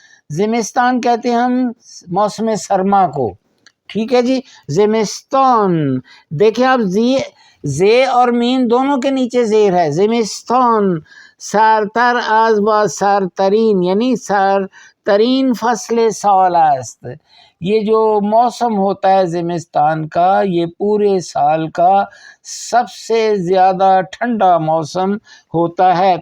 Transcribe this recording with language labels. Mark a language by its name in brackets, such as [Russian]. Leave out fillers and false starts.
[Urdu] زمستان کہتے ہیں ہم موسم سرما کو. ٹھیک ہے جی. زمستان دیکھیں آپ زے اور مین دونوں کے نیچے زیر ہے. [Persian] زمستان سرتر از با سرترین یعنی سرترین فصل سال است. [Urdu] یہ جو موسم ہوتا ہے زمستان کا یہ پورے سال کا سب سے زیادہ ٹھنڈا موسم ہوتا ہے.